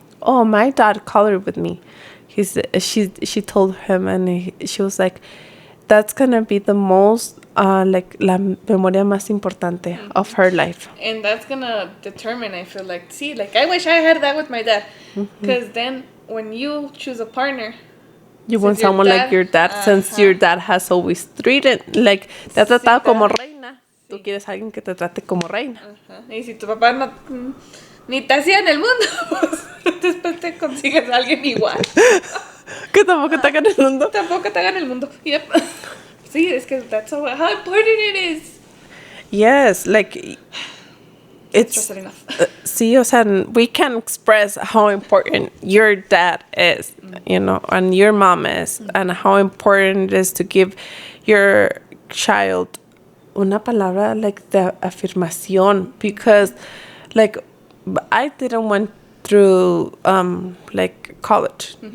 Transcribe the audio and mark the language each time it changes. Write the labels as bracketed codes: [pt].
[en] Oh, my dad colored with me. She told him, and she was like, that's gonna be the most like [es] la memoria más importante [en] of her life. And that's gonna determine, I feel like, see, like I wish I had that with my dad, because then when you choose a partner, you want someone like your dad, since your dad has always treated, like, [es] te ha tratado como reina. Tú quieres a alguien que te trate como reina. Y si tu papá no, ni te hacía en el mundo, pues después te consigues a alguien igual. Que tampoco te hagan el mundo. Tampoco te hagan el mundo. [en] Yep. [es] Sí, es que [en] that's how important it is. Yes, like, it's see, [es] o sea, [en] we can express how important your dad is, you know, and your mom is, and how important it is to give your child [es] una palabra [en] like the afirmación, because like I didn't went through like college.